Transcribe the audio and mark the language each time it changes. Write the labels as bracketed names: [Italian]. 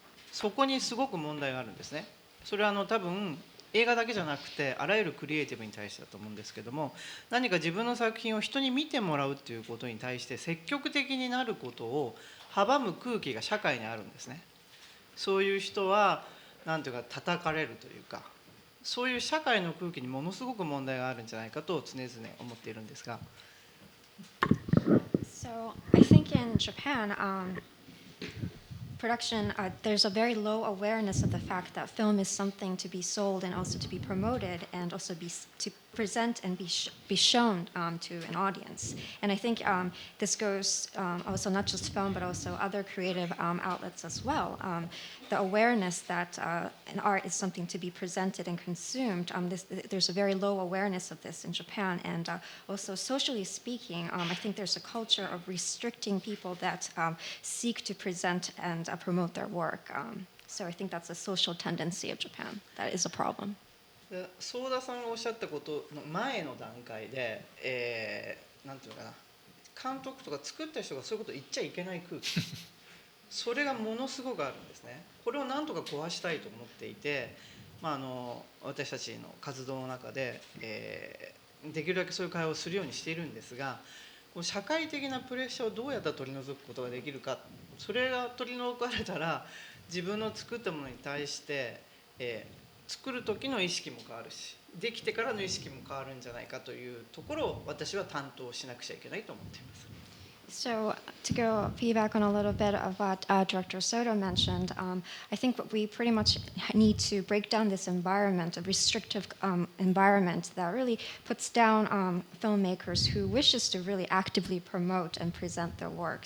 [Japanese] そこにすごく問題があるんですね。それは多分映画だけじゃなくてあらゆるクリエイティブに対してだと思うんですけども、何か自分の作品を人に見てもらうということに対して積極的になることを阻む空気が社会にあるんですね。そういう人は何ていうか叩かれるというか、そういう社会の空気にものすごく問題があるんじゃないかと常々思っているんですが。 [English] So I think in Japan, production, there's a very low awareness of the fact that film is something to be sold and also to be promoted and also to present and be shown to an audience. And I think this goes also not just film but also other creative outlets as well. The awareness that an art is something to be presented and consumed, there's a very low awareness of this in Japan. And also socially speaking, I think there's a culture of restricting people that seek to present and promote their work. So I think that's a social tendency of Japan. That is a problem. [Japanese] ソーダさんがおっしゃったことの前の段階で、なんていうのかな、監督とか作った人がそういうことを言っちゃいけない空気それがものすごくあるんですね。これをなんとか壊したいと思っていて、私たちの活動の中で、できるだけそういう会話をするようにしているんですが、社会的なプレッシャーをどうやったら取り除くことができるか、それが取り除かれたら自分の作ったものに対して、作る時の意識も変わるし、できてからの意識も変わるんじゃないかというところを私は担当しなくちゃいけないと思っています。 [English] So to go feedback on a little bit of what Director Soto mentioned, I think we pretty much need to break down this environment, a restrictive environment that really puts down filmmakers who wishes to really actively promote and present their work.